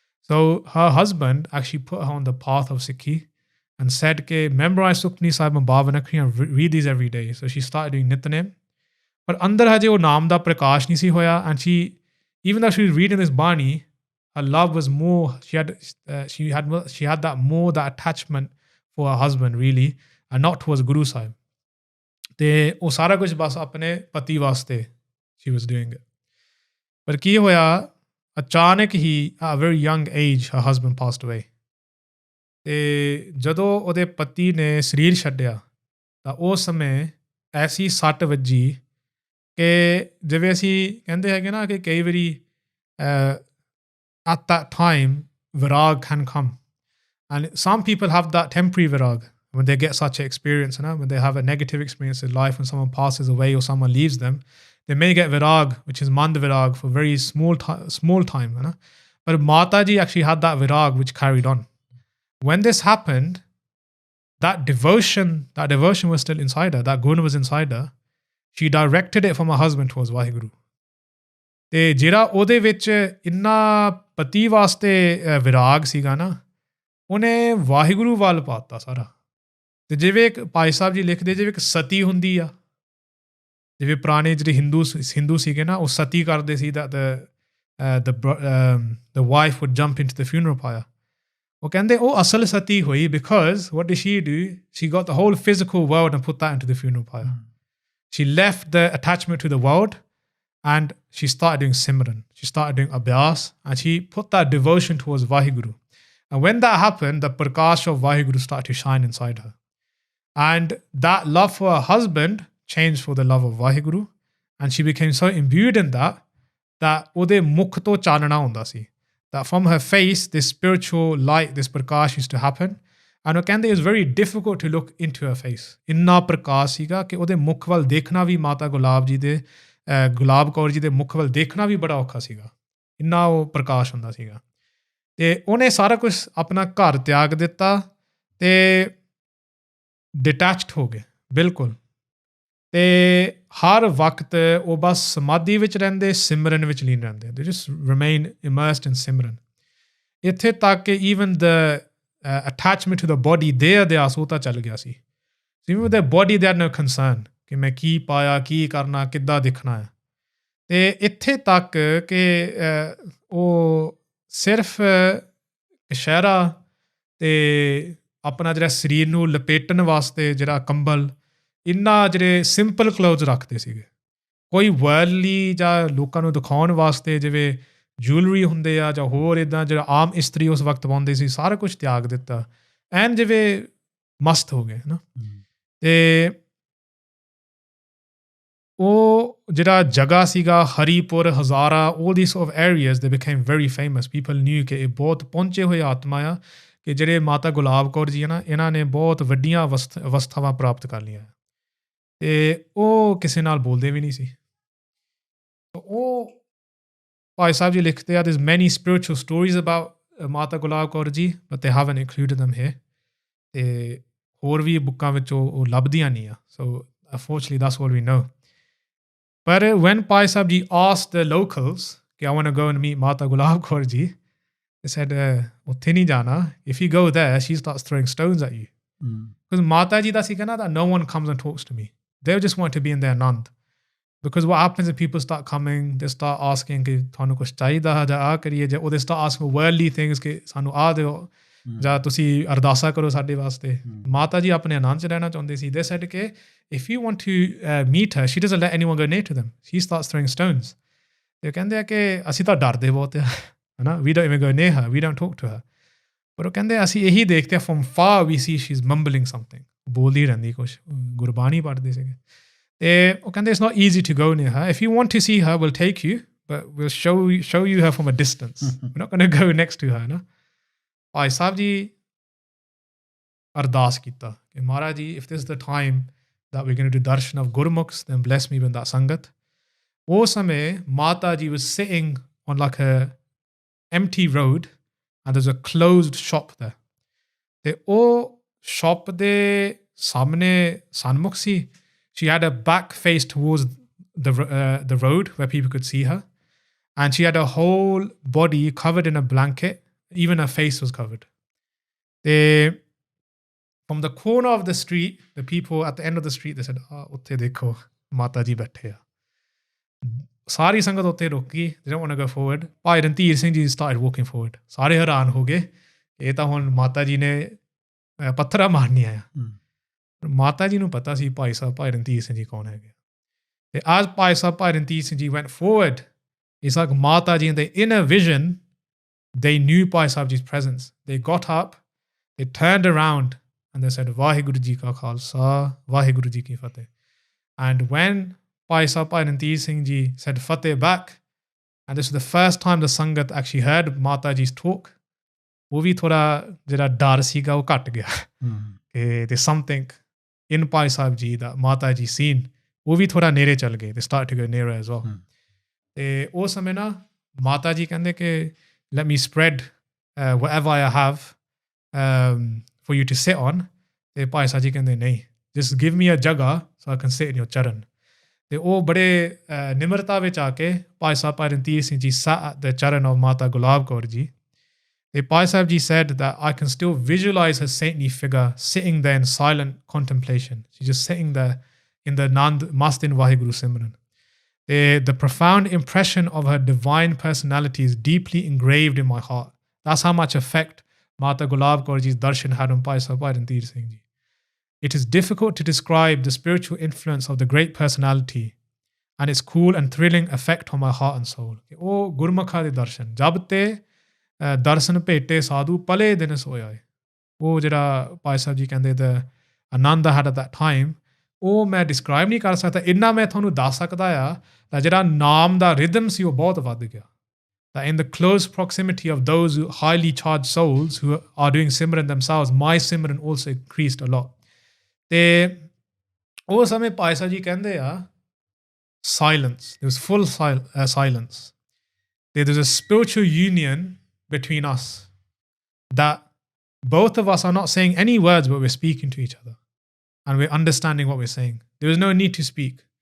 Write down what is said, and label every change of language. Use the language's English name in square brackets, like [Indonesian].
[English] So her husband actually put her on the path of Sikhi and said ਕਿ memorize Sukhmani Sahib 52 Akhri and read these every day. So she started doing Nitnem. [Punjabi] ਪਰ ਅੰਦਰ ਹਜੇ ਉਹ ਨਾਮ ਦਾ ਪ੍ਰਕਾਸ਼ ਨਹੀਂ ਸੀ ਹੋਇਆ. [English] And she, even though she was reading this Bani, her love was more, she had that attachment for her husband really and not towards Guru Sahib. [Punjabi] ਤੇ ਉਹ ਸਾਰਾ ਕੁਝ ਬਸ ਆਪਣੇ ਪਤੀ ਵਾਸਤੇ [English] she was doing it. [Punjabi] ਪਰ ਕੀ ਹੋਇਆ ਅਚਾਨਕ ਹੀ [English] at a very young age her husband passed away. [Punjabi] ਤੇ ਜਦੋਂ ਉਹਦੇ ਪਤੀ ਨੇ ਸਰੀਰ ਛੱਡਿਆ ਤਾਂ ਉਸ ਸਮੇਂ ਐਸੀ ਸੱਟ ਵੱਜੀ ਕਿ ਜਿਵੇਂ ਅਸੀਂ ਕਹਿੰਦੇ ਹੈਗੇ ਨਾ ਕਿ ਕਈ ਵਾਰੀ [English] at that time virag can come and some people have that temporary virag when they get such an experience, when they have a negative experience in life, when someone passes away or someone leaves them, they may get virag, which is mand virag, for very small time. But Mata Ji actually had that virag which carried on. When this happened, that devotion was still inside her, that gun was inside her. She directed it from her husband towards Waheguru. [Punjabi] ਤੇ ਜਿਹੜਾ ਉਹਦੇ ਵਿੱਚ ਇੰਨਾ ਪਤੀ ਵਾਸਤੇ ਵਿਰਾਗ ਸੀਗਾ ਨਾ ਉਹਨੇ ਵਾਹਿਗੁਰੂ ਵੱਲ ਪਾਤਾ ਸਾਰਾ. ਤੇ ਜਿਵੇਂ ਇੱਕ ਭਾਈ ਸਾਹਿਬ ਜੀ ਲਿਖਦੇ ਜਿਵੇਂ ਇੱਕ ਸਤੀ ਹੁੰਦੀ ਆ, ਜਿਵੇਂ ਪੁਰਾਣੇ ਜਿਹੜੇ ਹਿੰਦੂ ਸੀਗੇ ਨਾ ਉਹ ਸਤੀ ਕਰਦੇ ਸੀ [English] that the wife would jump into the funeral pyre. [Punjabi] ਉਹ ਕਹਿੰਦੇ ਉਹ ਅਸਲ ਸਤੀ ਹੋਈ [English] because what did she do? She got the whole physical world and put that into the funeral pyre. She left the attachment to the world and she started doing Simran. She started doing Abhyas and she put that devotion towards Waheguru. And when that happened, the prakash of Waheguru started to shine inside her. And that love for her husband changed for the love of Waheguru. And she became so imbued in that [Punjabi] ਉਹਦੇ ਮੁਖ ਤੋਂ ਚਾਨਣਾ ਹੁੰਦਾ ਸੀ. [English] That from her face, this spiritual light, this prakash used to happen. And [Punjabi] ਉਹ ਕਹਿੰਦੇ [English] it was very difficult to look into her face. [Punjabi] ਇੰਨਾ ਪ੍ਰਕਾਸ਼ ਸੀਗਾ ਕਿ ਉਹਦੇ ਮੁਖ ਵੱਲ ਦੇਖਣਾ ਵੀ ਮਾਤਾ ਗੁਲਾਬ ਕੌਰ ਜੀ ਦੇ ਮੁਖ ਵੱਲ ਦੇਖਣਾ ਵੀ ਬੜਾ ਔਖਾ ਸੀਗਾ. ਇੰਨਾ ਉਹ ਪ੍ਰਕਾਸ਼ ਹੁੰਦਾ ਸੀਗਾ. ਤੇ ਉਹਨੇ ਸਾਰਾ ਕੁਝ ਆਪਣਾ ਘਰ ਤਿਆਗ ਦਿੱਤਾ ਤੇ ਡਿਟੈਚਡ ਹੋ ਗਏ ਬਿਲਕੁਲ. ਤੇ ਹਰ ਵਕਤ ਉਹ ਬਸ ਸਮਾਧੀ ਵਿੱਚ ਰਹਿੰਦੇ, ਸਿਮਰਨ ਵਿੱਚ ਲੀਨ ਰਹਿੰਦੇ. [English] They just remain immersed in simran. [Punjabi] ਇੱਥੇ ਤੱਕ ਕਿ [English] even the attachment to the body there [Punjabi] ਉਹ ਤਾਂ ਚੱਲ ਗਿਆ ਸੀ. [English] Even with their body they had no concern [Punjabi] ਕਿ ਮੈਂ ਕੀ ਪਾਇਆ, ਕੀ ਕਰਨਾ, ਕਿੱਦਾਂ ਦਿਖਣਾ ਹੈ. ਤੇ ਇੱਥੇ ਤੱਕ ਕਿ ਉਹ ਸਿਰਫ ਕਸ਼ਹਿਰਾ ਤੇ ਆਪਣਾ ਜਿਹੜਾ ਸਰੀਰ ਨੂੰ ਲਪੇਟਣ ਵਾਸਤੇ ਜਿਹੜਾ ਕੰਬਲ ਇੰਨਾ ਜਿਹੜੇ ਸਿੰਪਲ ਕਲੋਥਸ ਰੱਖਦੇ ਸੀਗੇ, ਕੋਈ ਵਰਲਡਲੀ ਜਾਂ ਲੋਕਾਂ ਨੂੰ ਦਿਖਾਉਣ ਵਾਸਤੇ ਜਿਵੇਂ ਜੁਐਲਰੀ ਹੁੰਦੇ ਆ ਜਾਂ ਹੋਰ ਇੱਦਾਂ ਜਿਹੜਾ ਆਮ ਇਸਤਰੀ ਉਸ ਵਕਤ ਪਾਉਂਦੇ ਸੀ, ਸਾਰਾ ਕੁਝ ਤਿਆਗ ਦਿੱਤਾ ਐਨ ਜਿਵੇਂ ਮਸਤ ਹੋ ਗਏ ਹੈ ਨਾ। ਅਤੇ ਉਹ ਜਿਹੜਾ ਜਗ੍ਹਾ ਸੀਗਾ ਹਰੀਪੁਰ, ਹਜ਼ਾਰਾ, [English] all these sort of areas they became very famous. People knew [Punjabi] ਕਿ ਇਹ ਬਹੁਤ ਪਹੁੰਚੇ ਹੋਏ ਆਤਮਾ ਆ, ਕਿ ਜਿਹੜੇ ਮਾਤਾ ਗੁਲਾਬ ਕੌਰ ਜੀ ਆ ਨਾ, ਇਹਨਾਂ ਨੇ ਬਹੁਤ ਵੱਡੀਆਂ ਅਵਸਥਾਵਾਂ ਪ੍ਰਾਪਤ ਕਰ ਲਈਆਂ ਅਤੇ ਉਹ ਕਿਸੇ ਨਾਲ ਬੋਲਦੇ ਵੀ ਨਹੀਂ ਸੀ। ਉਹ ਭਾਈ ਸਾਹਿਬ ਜੀ ਲਿਖਦੇ ਆ [English] there's many spiritual stories about [Punjabi] ਮਾਤਾ Gulab Kaur ji [English] but they haven't included them here, [Punjabi] ਅਤੇ ਹੋਰ ਵੀ ਬੁੱਕਾਂ ਵਿੱਚ ਉਹ ਲੱਭਦੀਆਂ ਨਹੀਂ ਆ। [English] So unfortunately that's all we know. But when Bhai Saheb Jee asked the locals, I want to go and meet Mata Gulab Kaur Ji, they said, [Punjabi] ਉੱਥੇ ਨਹੀਂ ਜਾਣਾ. [English] If you go there, she starts throwing stones at you. Because Mata Ji [Punjabi] ਦਾ ਸੀ ਕਹਿਣਾ [English] that no one comes and talks to me. They just want to be in their Anand. Because what happens if people start coming, they start asking [Punjabi] ਕਿ ਤੁਹਾਨੂੰ ਕੁਛ ਚਾਹੀਦਾ ਜਾਂ ਆ ਕਰੀਏ, ਜਾਂ [English] they start asking worldly things [Punjabi] ਕਿ ਸਾਨੂੰ ਆ ਦਿਓ ਜਾਂ ਤੁਸੀਂ ਅਰਦਾਸਾ ਕਰੋ ਸਾਡੇ ਵਾਸਤੇ। ਮਾਤਾ ਜੀ ਆਪਣੇ ਆਨੰਦ 'ਚ ਰਹਿਣਾ ਚਾਹੁੰਦੇ ਸੀ। [English] They said ਕਿ if you want to meet her, she doesn't let anyone go near to them. She starts throwing stones. [Punjabi] ਤੇ ਕਹਿੰਦੇ ਆ ਕਿ ਅਸੀਂ ਤਾਂ ਡਰਦੇ ਬਹੁਤ ਆ, ਹੈ ਨਾ, [English] we don't even go near her, we don't talk to her. [Punjabi] ਪਰ ਉਹ ਕਹਿੰਦੇ ਅਸੀਂ ਇਹੀ ਦੇਖਦੇ ਆ [English] from far we see she's mumbling something, [Punjabi] ਬੋਲਦੀ ਰਹਿੰਦੀ ਕੁਛ, ਗੁਰਬਾਣੀ ਪੜ੍ਹਦੇ ਸੀਗੇ। ਅਤੇ ਉਹ ਕਹਿੰਦੇ [English] it's not easy to go near her. If you want to see her, we'll take you, but we'll show you her from a distance. We're not going to go next to her, ਨਾ। [Punjabi] ਭਾਈ ਸਾਹਿਬ ਜੀ ਅਰਦਾਸ ਕੀਤਾ ਕਿ Maharaj ji [English] if this is the time that we're going to do darshan of Gurmukhs, then bless me with that Sangat. [Punjabi] ਉਸ ਸਮੇਂ [English] Mata ji was sitting on like a empty road and there's a closed shop there. [Punjabi] ਅਤੇ ਉਹ shop ਦੇ ਸਾਹਮਣੇ ਸਨਮੁਖ ਸੀ। [English] She had her back face towards the road where people could see her, and she had her whole body covered in a blanket. Even her face was covered. From the corner of the street, the people at the end of the street, they said, [Punjabi] ਉੱਥੇ ਦੇਖੋ ਮਾਤਾ ਜੀ ਬੈਠੇ ਆ। ਸਾਰੀ ਸੰਗਤ ਉੱਥੇ ਰੁਕੀ, [English] they don't want to go forward. [Punjabi] Bhai Randhir Singh ji [English] started walking forward. [Punjabi] ਸਾਰੇ ਹੈਰਾਨ ਹੋ ਗਏ, ਇਹ ਤਾਂ ਹੁਣ ਮਾਤਾ ਜੀ ਨੇ ਪੱਥਰਾਂ ਮਾਰਨੀਆਂ ਆ। ਮਾਤਾ ਜੀ ਨੂੰ ਪਤਾ ਸੀ ਭਾਈ ਰਣਧੀਰ ਸਿੰਘ ਜੀ ਕੌਣ ਹੈਗੇ। [English] ਅਤੇ as Bhai Randhir Singh ji went forward, it's like Mata ji in the inner vision, they knew Bhai Saheb Jee's presence. They got up, they turned around, and they said, Waheguru Ji ka Khalsa, Waheguru Ji ki Fateh. And when Bhai Randhir Singh Ji said Fateh back, and this was the first time the Sangat actually heard Mata Ji's talk, [Punjabi] ਉਹ ਵੀ ਥੋੜਾ ਜਿਹੜਾ ਡਰ ਸੀਗਾ ਉਹ ਘੱਟ ਗਿਆ ਕਿ [English] there's something in Bhai Saheb Ji that Mata Ji seen. [Punjabi] ਉਹ ਵੀ ਥੋੜਾ ਨੇੜੇ ਚੱਲ ਗਏ, [English] they started to go nearer as well. [Punjabi] ਅਤੇ ਉਸ ਸਮੇਂ ਨਾ ਮਾਤਾ ਜੀ ਕਹਿੰਦੇ ਕਿ [English] let me spread whatever I have for you to sit on. [Punjabi] ਅਤੇ ਭਾਈ ਸਾਹਿਬ ਜੀ ਕਹਿੰਦੇ ਨਹੀਂ, [English] just give me a jagah so I can sit in your charan. [Punjabi] ਅਤੇ ਉਹ ਬੜੇ ਨਿਮਰਤਾ ਵਿੱਚ ਆ ਕੇ ਭਾਈ Randhir Singh ji [English] sat at the charan of [Punjabi] Mata Gulab Kaur Ji. [English] ਅਤੇ Bhai Sahib ji said that I can still visualize her saintly figure sitting there in silent contemplation. She's just sitting there in the Nand Mast in Waheguru Simran. The profound impression of her divine personality is deeply engraved in my heart. That's how much effect Mata Gulab Kaur Ji's darshan had on Bhai Randhir Singh Ji. It is difficult to describe the spiritual influence of the great personality and its cool and thrilling effect on my heart and soul. [Punjabi] ਉਹ ਗੁਰਮੁਖਾਂ ਦੇ ਦਰਸ਼ਨ ਜਬ ਤੇ ਦਰਸ਼ਨ ਭੇਟੇ ਸਾਧੂ play ਦਿਨ ਸੋਇਆ ਹੈ। ਉਹ ਜਿਹੜਾ ਭਾਈ ਸਾਹਿਬ ਜੀ ਕਹਿੰਦੇ the Anand [English] I had at that time, [Punjabi] ਉਹ ਮੈਂ ਡਿਸਕ੍ਰਾਈਬ ਨਹੀਂ ਕਰ ਸਕਦਾ। ਇੰਨਾ ਮੈਂ ਤੁਹਾਨੂੰ ਦੱਸ ਸਕਦਾ ਆ ਤਾਂ ਜਿਹੜਾ ਨਾਮ ਦਾ ਰਿਦਮ ਸੀ ਉਹ ਬਹੁਤ ਵੱਧ ਗਿਆ। [English] That in the close proximity of those highly charged souls who are doing Simran themselves, my Simran also increased a lot. [Punjabi] ਅਤੇ ਉਸ ਸਮੇਂ ਭਾਈ ਸਾਹਿਬ ਜੀ ਕਹਿੰਦੇ ਆ [English] silence, there was full silence. There's a spiritual union between us that both of us are not saying any words, but we're speaking to each other. And we're understanding what we're saying. There was no need to speak.